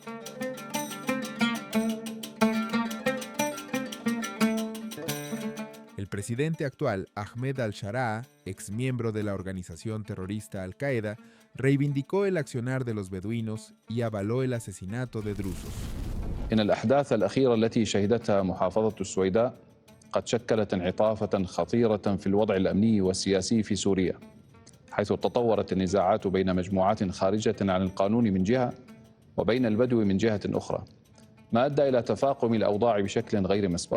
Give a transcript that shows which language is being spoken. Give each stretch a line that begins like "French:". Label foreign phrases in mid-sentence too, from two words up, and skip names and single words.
Spanish: El presidente actual, Ahmed al-Shara, ex miembro de la organización terrorista Al-Qaeda, reivindicó el accionar de los beduinos y avaló el asesinato de drusos.
Arabic: إن الأحداث الأخيرة التي شهدتها محافظة السويداء قد شكلت انعطافة خطيرة في الوضع الأمني والسياسي في سوريا، حيث تطورت النزاعات بين مجموعات خارجة عن القانون من جهة وبين البدو من جهة أخرى، ما أدى إلى تفاقم الأوضاع بشكل غير مسبوق.